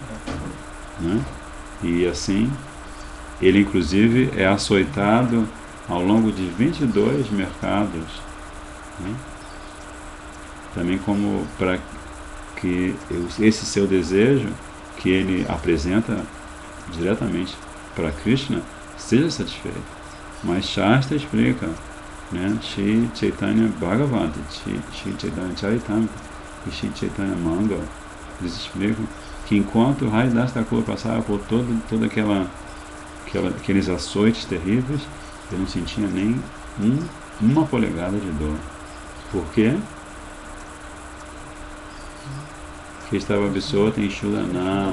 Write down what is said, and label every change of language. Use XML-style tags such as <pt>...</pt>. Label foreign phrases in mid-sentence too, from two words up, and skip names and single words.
<pt>E assim, ele inclusive é açoitado ao longo de 22 mercados, né? Também como para que esse seu desejo que ele apresenta diretamente para Krishna seja satisfeito. Mas Shastra explica, né? Shri Chaitanya Bhagavata, Shri Chaitanya Charitamrita e Shri Chaitanya Mangal, eles explicam que enquanto Haridas Thakur passava por toda aqueles açoites terríveis, ele não sentia nem uma polegada de dor. Por quê? Porque estava absorto em Shudanam.</pt>